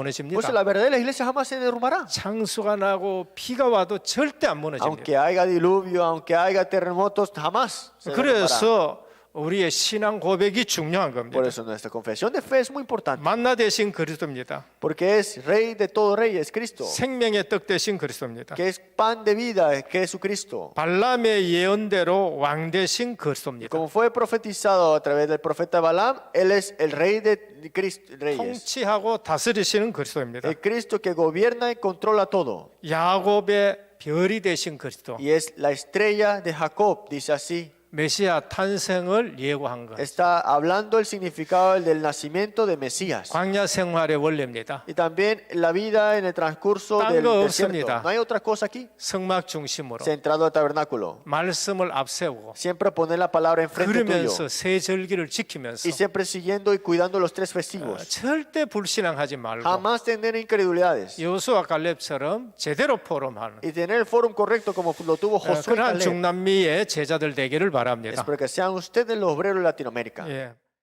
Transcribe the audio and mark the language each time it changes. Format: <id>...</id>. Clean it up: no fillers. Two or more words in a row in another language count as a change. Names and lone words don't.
<es>Por eso</es> <ko>무너집니다.</ko> <es>la verdadera iglesia jamás se derrumbará.</es> <ko>창수가 나고 비가 와도 절대 안 무너집니다.</ko> <es>Aunque haya diluvio, aunque haya terremotos, jamás se derrumbará.</es> <ko>그래서 우리의 신앙 고백이 중요한</ko> <es>Por</es> <ko>겁니다.</ko> <es>eso nuestra confesión de fe es muy importante.</es> <ko>만나 대신 그리스도입니다.</ko> <es>Porque es rey de todo rey, es Cristo.</es> <ko>생명의 떡 대신 그리스도입니다.</ko> <es>Que es pan de vida, que es Jesucristo.</es> <ko>발람의 예언대로 왕 대신 그리스도입니다.</ko> <es>Como fue profetizado a través del profeta Balaam, él es el rey de Cristo, reyes.</es> <ko>통치하고 다스리시는 그리스도입니다.</ko> <es>El Cristo que gobierna y controla todo.</es> <ko>야곱의 별이 되신 그리스도.</ko> <es>Y es la estrella de Jacob, dice así.</es> <ko>메시아 탄생을 예고한 것.</ko> <es>Está hablando el significado del nacimiento de Mesías.</es> <ko>광야 생활의 원리입니다.</ko> <es>Y también la vida en el transcurso</es> <ko>딴</ko> <es>del</es> <ko>거</ko> <es>desierto.</es> <ko>없습니다.</ko> <es>No hay otra cosa aquí.</es> <ko>성막 중심으로</ko> <es>Centrado al tabernáculo.</es> <ko>말씀을 앞세우고</ko> <es>Siempre poner la palabra enfrente tuyo.</es> <ko>그러면서 세 절기를 지키면서</ko> <es>Y siempre siguiendo y cuidando los 3 festivos.</es> <ko>절대 불신앙하지 말고</ko> <es>Jamás tener incredulidades.</es> <ko>여호수아 갈렙처럼 제대로 포럼하는</ko> <es>Y tener el foro correcto como lo tuvo Josué y</es> <ko>그러한</ko> <es>Caleb.</es> <ko>중남미의 제자들 되기를 바랍니다.</ko> <es>Espero que sean ustedes los obreros de Latinoamérica.</es> <ko>예.</ko>